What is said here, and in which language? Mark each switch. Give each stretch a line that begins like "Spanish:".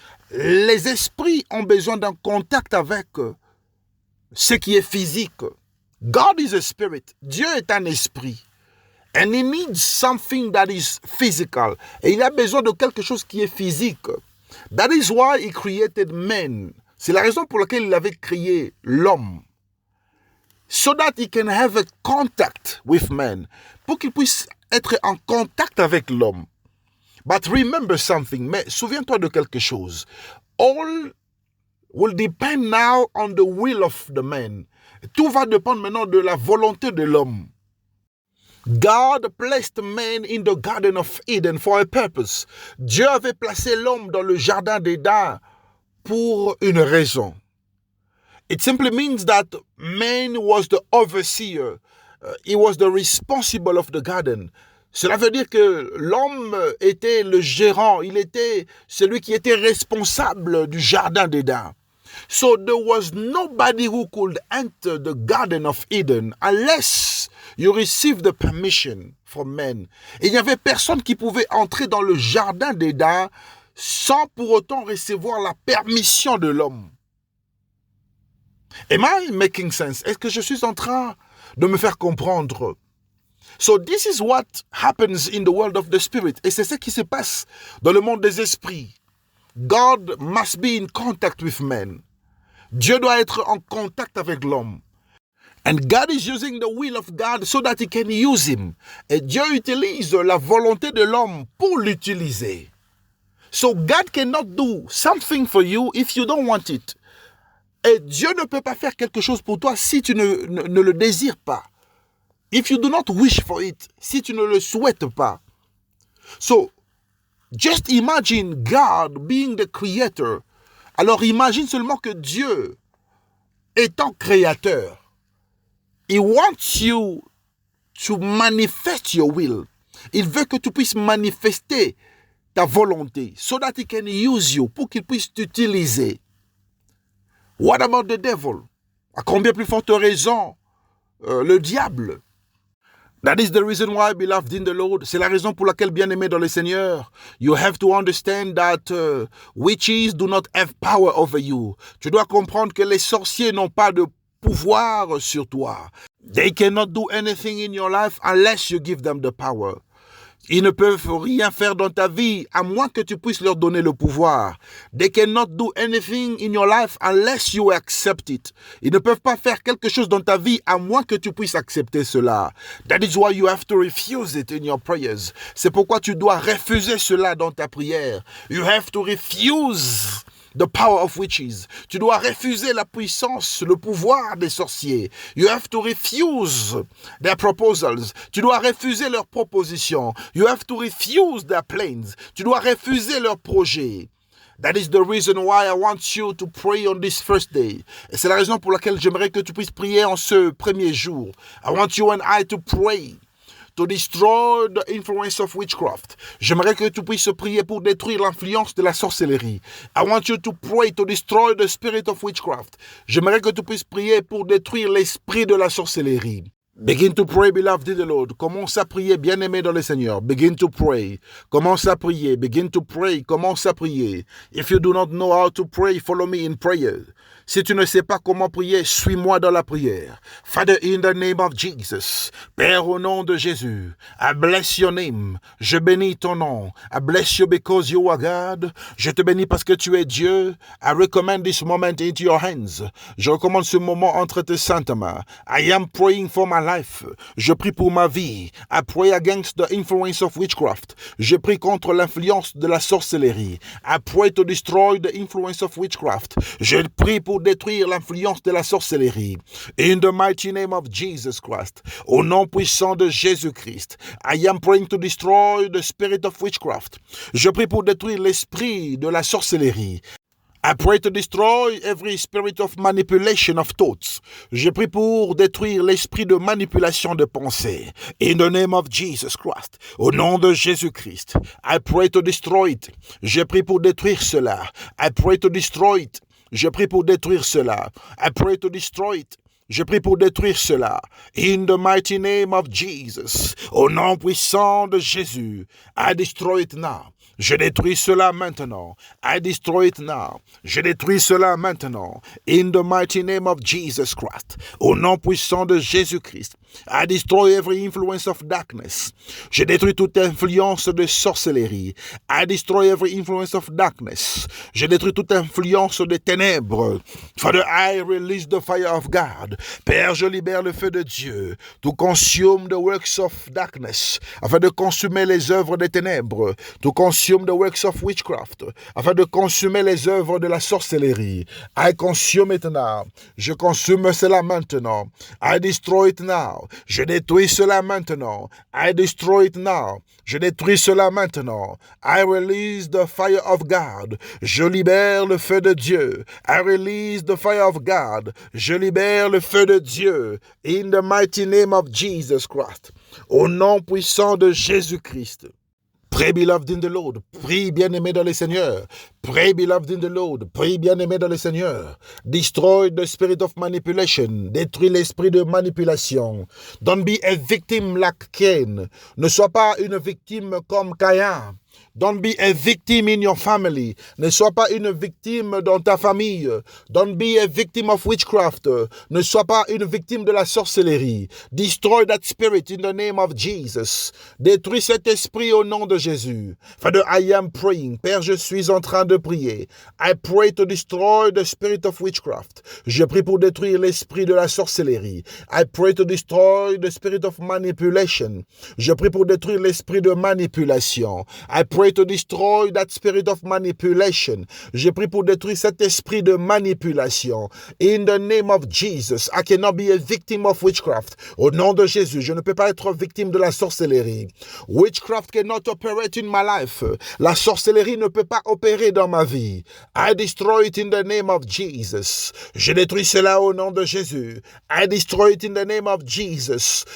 French: Les esprits ont besoin d'un contact avec ce qui est physique.
English: God is a spirit.
French: Dieu est un esprit.
English: And he needs something that is physical.
French: Et il a besoin de quelque chose qui est physique.
English: That is why he created man.
French: C'est la raison pour laquelle il avait créé l'homme.
English: So that he can have a contact with man.
French: Pour qu'il puisse être en contact avec l'homme.
English: But remember something.
French: Mais souviens-toi de quelque chose.
English: All will depend now on the will of the man.
French: Tout va dépendre maintenant de la volonté de l'homme.
English: God placed man in the Garden of Eden for a purpose.
French: Dieu avait placé l'homme dans le jardin d'Éden pour une raison.
English: It simply means that man was the overseer. He was the responsible of the garden.
French: Cela veut dire que l'homme était le gérant. Il était celui qui était responsable du jardin d'Éden.
English: So there was nobody who could enter the Garden of Eden unless you received the permission from men.
French: Et il n'y avait personne qui pouvait entrer dans le jardin d'Éden sans pour autant recevoir la permission de l'homme.
English: Am I making sense?
French: Est-ce que je suis en train de me faire comprendre?
English: So this is what happens in the world of the spirit.
French: Et c'est ce qui se passe dans le monde des esprits.
English: God must be in contact with men.
French: Dieu doit être en contact avec l'homme.
English: And God is using the will of God so that he can use him.
French: Et Dieu utilise la volonté de l'homme pour l'utiliser.
English: So God cannot do something for you if you don't want it.
French: Et Dieu ne peut pas faire quelque chose pour toi si tu ne le désires pas.
English: If you do not wish for it,
French: si tu ne le souhaites pas.
English: So, just imagine God being the creator.
French: Alors imagine seulement que Dieu, étant créateur,
English: he wants you to manifest your will.
French: Il veut que tu puisses manifester ta volonté,
English: so that he can use you,
French: pour qu'il puisse t'utiliser.
English: What about the devil?
French: À combien plus forte raison le diable?
English: That is the reason why, beloved in the Lord,
French: c'est la raison pour laquelle, bien-aimé dans le Seigneur,
English: you have to understand that witches do not have power over you.
French: Tu dois comprendre que les sorciers n'ont pas de pouvoir sur toi.
English: They cannot do anything in your life unless you give them the power.
French: Ils ne peuvent rien faire dans ta vie à moins que tu puisses leur donner le pouvoir.
English: They cannot do anything in your life unless you accept it.
French: Ils ne peuvent pas faire quelque chose dans ta vie à moins que tu puisses accepter cela.
English: That is why you have to refuse it in your prayers.
French: C'est pourquoi tu dois refuser cela dans ta prière.
English: You have to refuse the power of witches.
French: Tu dois refuser la puissance, le pouvoir des sorciers.
English: You have to refuse their proposals.
French: Tu dois refuser leurs propositions.
English: You have to refuse their plans.
French: Tu dois refuser leurs projets.
English: That is the reason why I want you to pray on this first day.
French: Et c'est la raison pour laquelle j'aimerais que tu puisses prier en ce premier jour.
English: I want you and I to pray to destroy the influence of witchcraft.
French: J'aimerais que tu puisses prier pour détruire l'influence de la sorcellerie.
English: I want you to pray to destroy the spirit of witchcraft.
French: J'aimerais que tu puisses prier pour détruire l'esprit de la sorcellerie.
English: Begin to pray, beloved in the Lord.
French: Commence à prier, bien-aimé dans le Seigneur.
English: Begin to pray.
French: Commence à prier.
English: Begin to pray.
French: Commence à prier.
English: If you do not know how to pray, follow me in prayer.
French: Si tu ne sais pas comment prier, suis-moi dans la prière.
English: Father, in the name of Jesus.
French: Père, au nom de Jésus.
English: I bless your name.
French: Je bénis ton nom.
English: I bless you because you are God.
French: Je te bénis parce que tu es Dieu.
English: I recommend this moment into your hands.
French: Je recommande ce moment entre tes saintes mains.
English: I am praying for my life.
French: Je prie pour ma vie.
English: I pray against the influence of witchcraft.
French: Je prie contre l'influence de la sorcellerie.
English: I pray to destroy the influence of witchcraft.
French: Je prie pour détruire l'influence de la sorcellerie.
English: In the mighty name of Jesus Christ.
French: Au nom puissant de Jésus-Christ.
English: I am praying to destroy the spirit of witchcraft.
French: Je prie pour détruire l'esprit de la sorcellerie.
English: I pray to destroy every spirit of manipulation of thoughts.
French: Je prie pour détruire l'esprit de manipulation de pensée.
English: In the name of Jesus Christ.
French: Au nom de Jésus-Christ.
English: I pray to destroy it.
French: Je prie pour détruire cela.
English: I pray to destroy it.
French: Je prie pour détruire cela.
English: I pray to destroy it.
French: Je prie pour détruire cela.
English: In the mighty name of Jesus.
French: Au nom puissant de Jésus.
English: I destroy it now.
French: Je détruis cela maintenant.
English: I destroy it now.
French: Je détruis cela maintenant.
English: In the mighty name of Jesus Christ.
French: Au nom puissant de Jésus-Christ.
English: I destroy every influence of darkness.
French: Je détruis toute influence de sorcellerie.
English: I destroy every influence of darkness.
French: Je détruis toute influence de ténèbres.
English: Father, I release the fire of God.
French: Père, je libère le feu de Dieu.
English: To consume the works of darkness.
French: Afin de consumer les œuvres des ténèbres.
English: To consume the works of witchcraft.
French: Afin de consumer les œuvres de la sorcellerie.
English: I consume it now.
French: Je consume cela maintenant.
English: I destroy it now.
French: Je détruis cela maintenant.
English: I destroy it now.
French: Je détruis cela maintenant.
English: I release the fire of God.
French: Je libère le feu de Dieu.
English: I release the fire of God.
French: Je libère le feu de Dieu.
English: In the mighty name of Jesus Christ.
French: Au nom puissant de Jésus-Christ.
English: Pray, beloved in the Lord.
French: Prie, bien-aimé dans le Seigneur.
English: Pray, beloved in the Lord.
French: Prie, bien-aimé dans le Seigneur.
English: Destroy the spirit of manipulation.
French: Détruis l'esprit de manipulation.
English: Don't be a victim like Cain.
French: Ne sois pas une victime comme Caïn.
English: Don't be a victim in your family.
French: Ne sois pas une victime dans ta famille.
English: Don't be a victim of witchcraft.
French: Ne sois pas une victime de la sorcellerie.
English: Destroy that spirit in the name of Jesus.
French: Détruis cet esprit au nom de Jésus.
English: Father, I am praying.
French: Père, je suis en train de prier.
English: I pray to destroy the spirit of witchcraft.
French: Je prie pour détruire l'esprit de la sorcellerie.
English: I pray to destroy the spirit of manipulation.
French: Je prie pour détruire l'esprit de manipulation.
English: I pray pray to destroy that spirit of manipulation.
French: Je prie pour détruire cet esprit de manipulation.
English: In the name of Jesus, I cannot be a victim of witchcraft.
French: Au nom de Jésus, je ne peux pas être victime de la sorcellerie.
English: Witchcraft cannot operate in my life.
French: La sorcellerie ne peut pas opérer dans ma vie.
English: I destroy it in the name of Jesus.
French: Je détruis cela au nom de Jésus.
English: I destroy it in the name of Jesus.